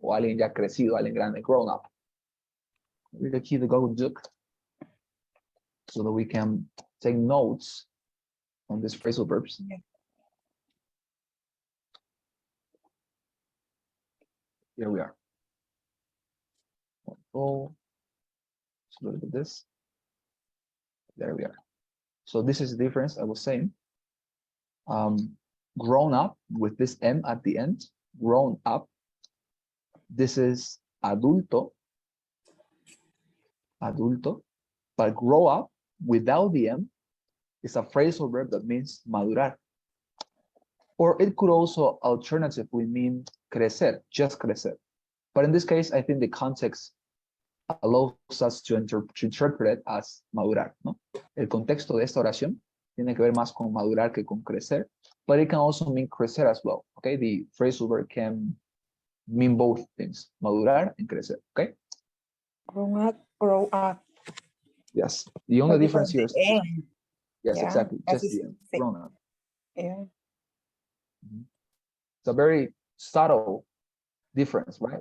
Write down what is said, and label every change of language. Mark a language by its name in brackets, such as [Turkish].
[Spanish] O alguien ya crecido, alguien grande, [English] grown up. Read the key to Google Doc so that we can take notes on these phrasal verbs. Yeah. Here we are. Oh, let's look at this. There we are. So this is the difference I was saying. Grown up with this M at the end, grown up. This is adulto, adulto, but grow up without the M is a phrasal verb that means madurar. Or it could also alternatively mean crecer, just crecer. But in this case, I think the context allows us to interpret it as madurar, ¿no? [Spanish] El contexto de esta oración tiene que ver más con madurar que con crecer, [English] but it can also mean crecer as well, okay? The phrasal verb can mean both things, madurar and crecer, okay? Grow up. Yes, the only difference here is, yes, Yeah, exactly, as just is- the grown up. Yeah. It's a very subtle difference, right?